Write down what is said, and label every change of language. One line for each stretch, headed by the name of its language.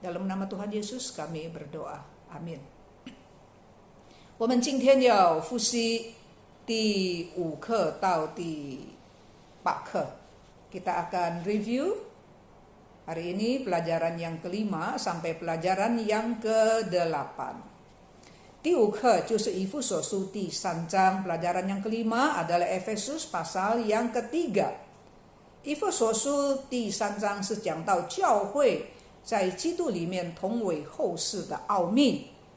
Indonesian: Dalam nama Tuhan Yesus kami berdoa. Amin.
Chinese: 我们今天要复习第5课到第8课.
Indonesian: Kita akan review hari ini pelajaran yang ke-5 sampai pelajaran yang ke-8.
Chinese: 第5课就是以弗所书第3章,
Indonesian: pelajaran yang ke-5 adalah Efesus pasal yang ke-3.
Chinese: 以弗所书第3章是讲到教会在基督里面同为后世的奥秘.